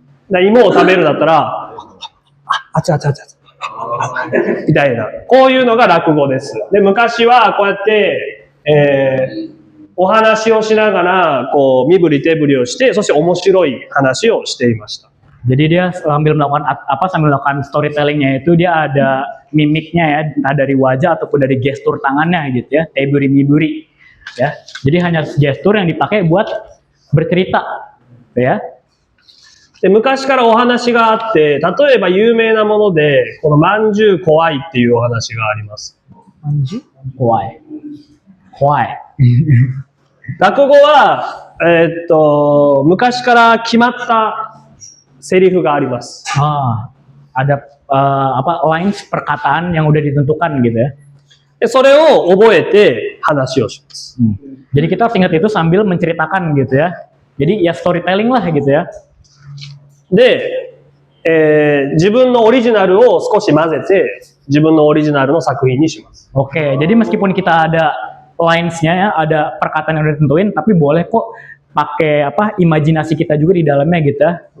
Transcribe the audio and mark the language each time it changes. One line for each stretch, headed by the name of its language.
Japanese: 芋を食べるだったら、あちゃあちゃあちゃみたいな。こういうのが落語です。で、昔はこうやって、お話をしながら、こう、身振り手振りをして、そして面白い話をしていました。
Indonesian: Jadi dia sambil melakukan storytellingnya itu dia ada mimiknya ya, entah dari wajah ataupun dari gestur tangannya gitu ya, teburi-miburi ya. Jadi hanya gestur yang dipakai buat bercerita ya.
Japanese: で、昔からお話があって、例えば有名なもので、このまんじゅう怖いっていうお話があります。まんじゅう怖い。怖い。落語は、昔から決まったセリフがあります。
Indonesian: ada lines perkataan yang udah ditentukan gitu ya.
Japanese: で、それを覚えて話をします。
Indonesian: Jadi kita harus ingat itu sambil menceritakan gitu ya. Jadi ya storytelling lah gitu ya.
Japanese: で、自分のオリジナルを少し混ぜて、自分のオリジナルの作品にします。
Indonesian: Oke, jadi meskipun kita ada lines-nya ya, ada perkataan yang udah ditentuin, tapi boleh kok pakai imajinasi kita juga di dalamnya gitu ya.